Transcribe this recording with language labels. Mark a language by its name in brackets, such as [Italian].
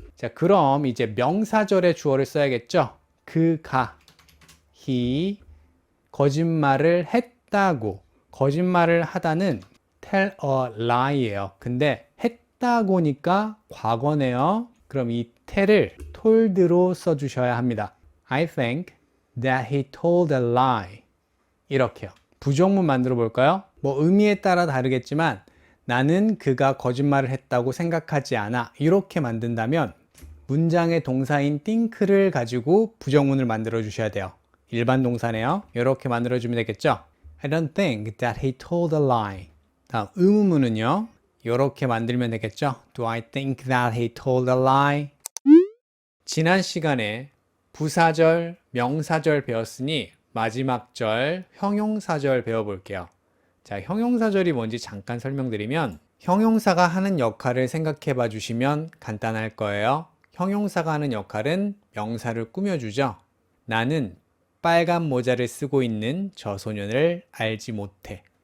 [Korean] 자, 그럼 이제 명사절의 주어를 써야겠죠. 그가 he 거짓말을 했다고. 거짓말을 하다는 [English] tell a lie [Korean] 예요. 근데 했다고니까 과거네요. 그럼 이 tell을 told로 써주셔야 합니다. [English] I think that he told a lie. [Korean] 이렇게요. 부정문 만들어 볼까요? 뭐 의미에 따라 다르겠지만 나는 그가 거짓말을 했다고 생각하지 않아. 이렇게 만든다면 문장의 동사인 think를 가지고 부정문을 만들어 주셔야 돼요. 일반 동사네요. 이렇게 만들어 주면 되겠죠? [English] I don't think that he told a lie. [Korean] 다음 의문문은요. 이렇게 만들면 되겠죠? [English] Do I think that he told a lie? [Korean] 지난 시간에 부사절, 명사절 배웠으니 마지막 절, 형용사절 배워볼게요. 자, 형용사절이 뭔지 잠깐 설명드리면 형용사가 하는 역할을 생각해 봐 주시면 간단할 거예요. 형용사가 하는 역할은 명사를 꾸며주죠. 나는 빨간 모자를 쓰고 있는 저 소년을 알지 못해.